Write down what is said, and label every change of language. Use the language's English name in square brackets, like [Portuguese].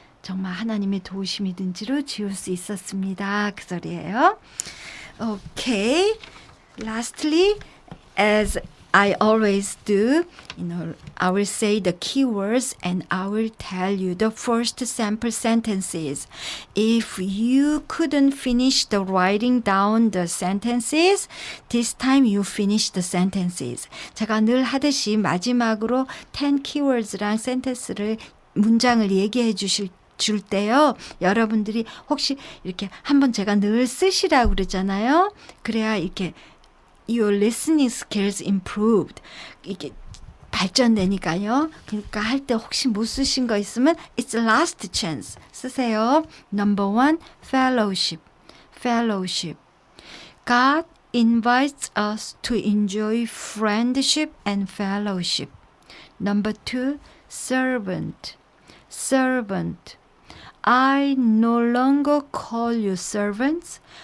[Korean] 정말 하나님의 도우심이든지로 지울 수 있었습니다. 그 소리예요. Okay. [English] Lastly, as I always do, I will say the keywords and I will tell you the first sample sentences. If you couldn't finish the writing down the sentences, this time you finish the sentences. [Korean] 제가 늘 하듯이 마지막으로 10 keywords랑 sentence를 문장을 얘기해 줄 때요. 여러분들이 혹시 이렇게 한번 제가 늘 쓰시라고 그러잖아요. 그래야 이렇게 [English] your listening skills improved. [Korean] 이게 발전되니까요. 그러니까 할 때 혹시 못 쓰신 거 있으면 [English] it's last chance. [Korean] 쓰세요. [English] Number 1, fellowship. Fellowship. God invites us to enjoy friendship and fellowship. Number 2, servant. Servant. I no longer call you servants.